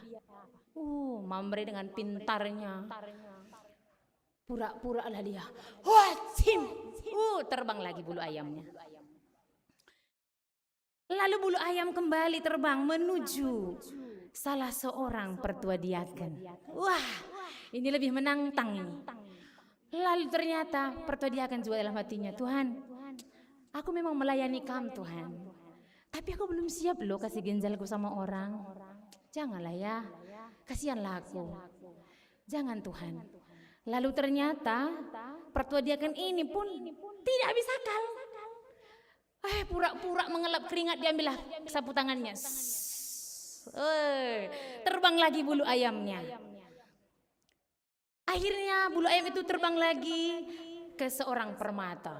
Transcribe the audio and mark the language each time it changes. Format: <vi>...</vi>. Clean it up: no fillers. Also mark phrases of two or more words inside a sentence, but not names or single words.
<id>Mamre dengan pintarnya. Pura-pura lah dia. Wacim! Terbang lagi bulu ayamnya. Lalu bulu ayam kembali terbang menuju salah seorang pertua diaken. Wah, ini lebih menantang ini. Lalu ternyata pertua diaken juga dalam hatinya, Tuhan, aku memang melayani kamu Tuhan. Tapi aku belum siap loh kasih ginjalku sama orang. Janganlah ya, kasihanlah aku. Jangan Tuhan. Lalu ternyata pertua diaken ini pun tidak habis akal. Pura-pura mengelap keringat, diambillah sapu tangannya. Terbang lagi bulu ayamnya. Akhirnya bulu ayam itu terbang lagi ke seorang permata.</id>